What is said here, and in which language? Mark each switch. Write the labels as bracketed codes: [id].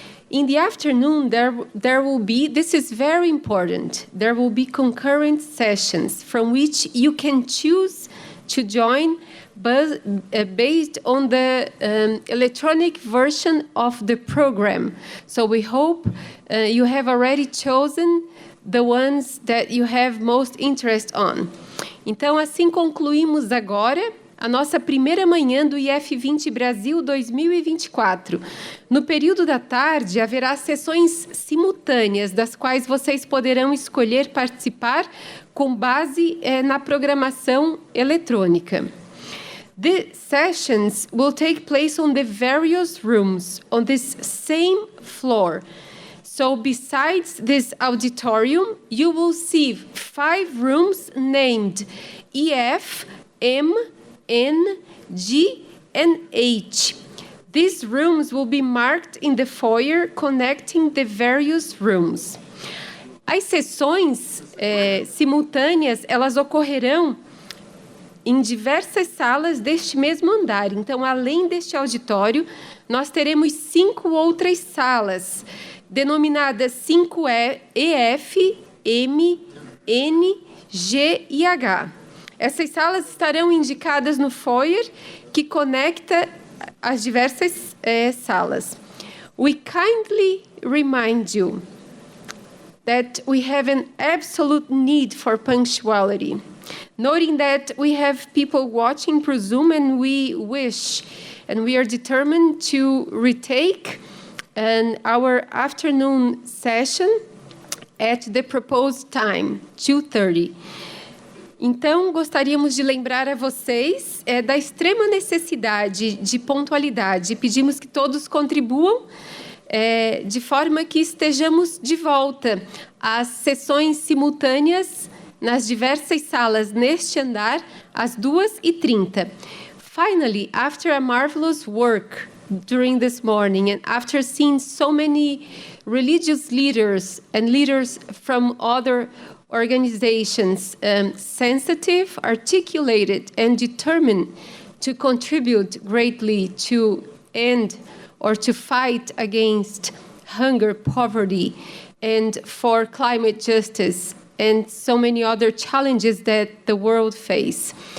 [en] In the afternoon, there will be, this is very important, there will be concurrent sessions from which you can choose to join based on the electronic version of the program. So we hope you have already chosen the ones that you have most interest on. [pt] Então, assim concluímos agora a nossa primeira manhã do IF20 Brasil 2024. No período da tarde, haverá sessões simultâneas, das quais vocês poderão escolher participar com base na programação eletrônica. [en] The sessions will take place on the various rooms on this same floor. So besides this auditorium, you will see 5 rooms named EF, M, N, G, and H. These rooms will be marked in the foyer connecting the various rooms. [pt] As sessões simultâneas, elas ocorrerão em diversas salas deste mesmo andar. Então, além deste auditório, nós teremos 5 outras salas, denominadas 5EF, M, N, G e H. Essas salas estarão indicadas no foyer que conecta as diversas salas. [en] We kindly remind you that we have an absolute need for punctuality, noting that we have people watching through Zoom and we wish and we are determined to retake our afternoon session at the proposed time, 2:30. [pt] Então, gostaríamos de lembrar a vocês da extrema necessidade de pontualidade. Pedimos que todos contribuam de forma que estejamos de volta às sessões simultâneas nas diversas salas neste andar, às 2:30. [en] Finally, after a marvelous work during this morning and after seeing so many religious leaders and leaders from other organizations sensitive, articulated, and determined to contribute greatly to end or to fight against hunger, poverty, and for climate justice, and so many other challenges that the world face.